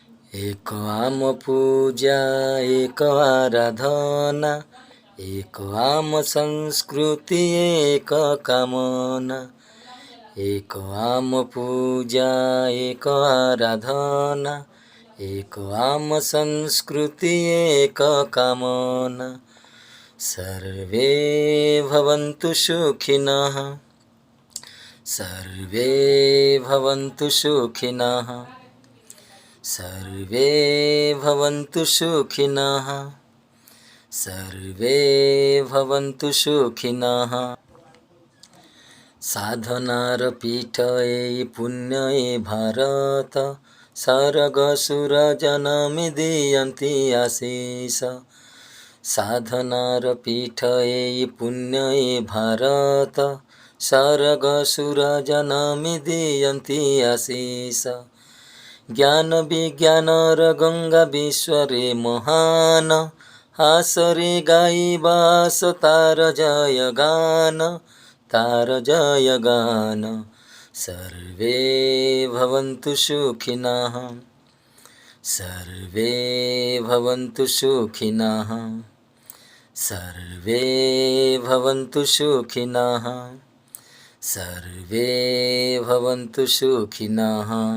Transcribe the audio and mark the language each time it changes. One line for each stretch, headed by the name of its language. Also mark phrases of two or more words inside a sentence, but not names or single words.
Odia: ଏକ ଆମ ପୂଜା ଏକ ଆରାଧନା, ଏକ ଆମ ସଂସ୍କୃତି ଏକ କାମନା। ଏକ ଆମ ପୂଜା ଏକ ଆରାଧନା, ଏକ ଆମ ସଂସ୍କୃତି ଏକ କାମନା।
Sanskrit: सर्वे भवन्तु सुखिनः, सर्वे भवन्तु सुखिनः, सर्वे भवन्तु सुखिनः, सर्वे भवन्तु सुखिनः।
Odia: ସାଧନାର ପୀଠ ଏ ପୁଣ୍ୟ ଏ ଭାରତ, ସର୍ଗ ସୁର ଜନମି ଦିଅନ୍ତି ଆଶିଷ। ସାଧନାର ପୀଠ ଏ ପୁଣ୍ୟ ଏ ଭାରତ, ସର୍ଗ ସୁର ଜନମି ଦିଅନ୍ତି ଆଶିଷ। ଜ୍ଞାନ ବିଜ୍ଞାନର ଗଙ୍ଗା ବିଶ୍ୱରେ ମହାନ, ହାସରେ ଗାଇବାସ ତାର ଜୟ ଗାନ, ତାର ଜୟ ଗାନ।
Sanskrit: सर्वे भवन्तु सुखिनः, सर्वे भवन्तु सुखिनः, सर्वे भवन्तु सुखिनः, सर्वे भवन्तु सुखिनः।